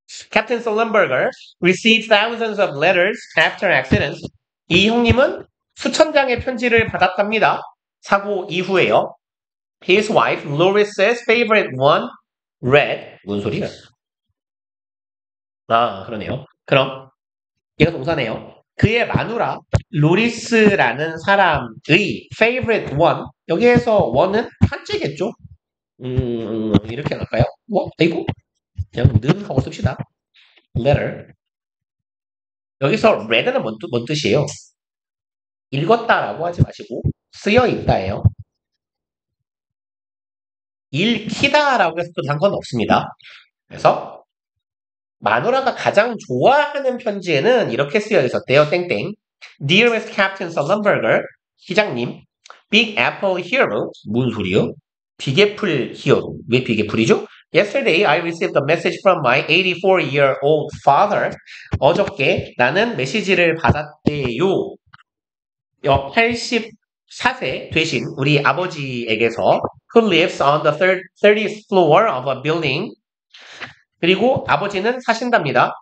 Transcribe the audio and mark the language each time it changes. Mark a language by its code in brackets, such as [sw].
[en] Captain Sullenberger received thousands of letters after accidents. [ko] 이 형님은 수천 장의 편지를 받았답니다. 사고 이후에요. [en] His wife Loris's favorite one read. [ko] 뭔 소리야? 아, 그러네요. 그럼 얘가 동사네요. 그의 마누라 로리스라는 사람의 favorite one. 여기에서 one은 한자겠죠? 이렇게 할까요? 뭐? 이거 그냥 는 하고 씁시다. [en] letter. [ko] 여기서 read는 뭔 뜻이에요? 읽었다라고 하지 마시고 쓰여 있다예요. 읽히다라고 해서 또 상관없습니다. 그래서 마누라가 가장 좋아하는 편지에는 이렇게 쓰여 있었대요. 땡땡. [en] Dearest Captain Sullenberger, 기장님, Big Apple Hero, [ko] 뭔 소리요? 비계풀 히어로. 왜 비계풀이죠? [en] Yesterday I received a message from my 84-year-old father. [ko] 어저께 나는 메시지를 받았대요. 84세 되신 우리 아버지에게서 [en] who lives on the 30th floor of a building. [ko] 그리고 아버지는 사신답니다.